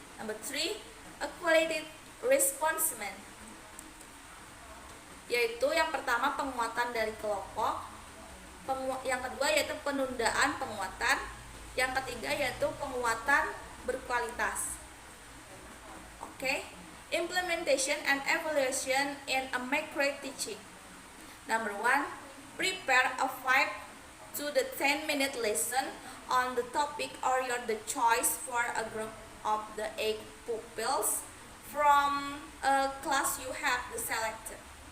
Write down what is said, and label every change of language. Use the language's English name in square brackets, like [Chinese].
[English] Number 3, accumulated reinforcement. [Indonesian] Yaitu yang pertama penguatan dari kelompok, yang kedua yaitu penundaan penguatan, yang ketiga yaitu penguatan berkualitas. Oke. [English] Implementation and evaluation in a micro teaching. Number 1, prepare a 5 to the 10-minute lesson on the topic or the choice for a group of the 8 pupils from a class you have selected.